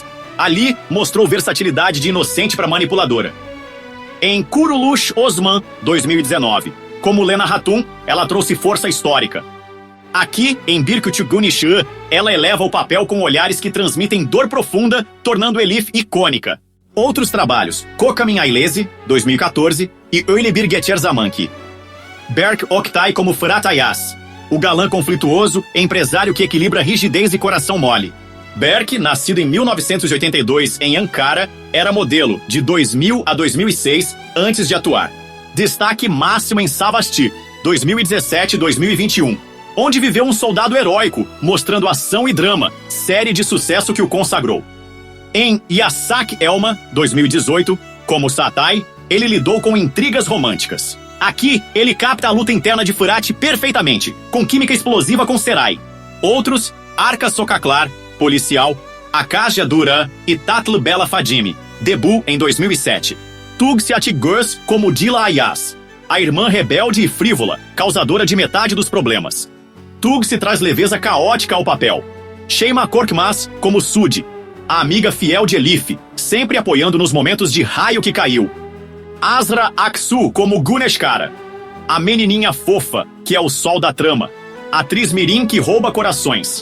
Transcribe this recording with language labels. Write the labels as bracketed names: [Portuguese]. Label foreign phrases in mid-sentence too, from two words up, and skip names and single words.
[Portuguese] Ali, mostrou versatilidade de inocente para manipuladora. Em Kurulush Osman, 2019, como Lena Hatun, ela trouxe força histórica. Aqui, em Bir Küçük Gün Işığı, ela eleva o papel com olhares que transmitem dor profunda, tornando Elif icônica. Outros trabalhos: Kocaman Ailesi, 2014, e Öyle Bir Geçer Zaman Ki. Berk Oktay como Fırat Ayaz, o galã conflituoso, empresário que equilibra rigidez e coração mole. Berk, nascido em 1982 em Ankara, era modelo de 2000 a 2006 antes de atuar. Destaque máximo em Savasti, 2017-2021, onde viveu um soldado heróico, mostrando ação e drama, série de sucesso que o consagrou. Em Yasak Elma, 2018, como Satay, ele lidou com intrigas românticas. Aqui, ele capta a luta interna de Fırat perfeitamente, com química explosiva com Seray. Outros, Arka Sokaklar, policial, Akash Dura e Tatlı Bela Fadimi, debut em 2007. Tugsi Atigöz como Dila Ayaz, a irmã rebelde e frívola, causadora de metade dos problemas. Tugsi traz leveza caótica ao papel. Şeyma Korkmaz como Sudi, a amiga fiel de Elif, sempre apoiando nos momentos de raio que caiu. Azra Aksu como Güneş Kara, a menininha fofa, que é o sol da trama, atriz mirim que rouba corações.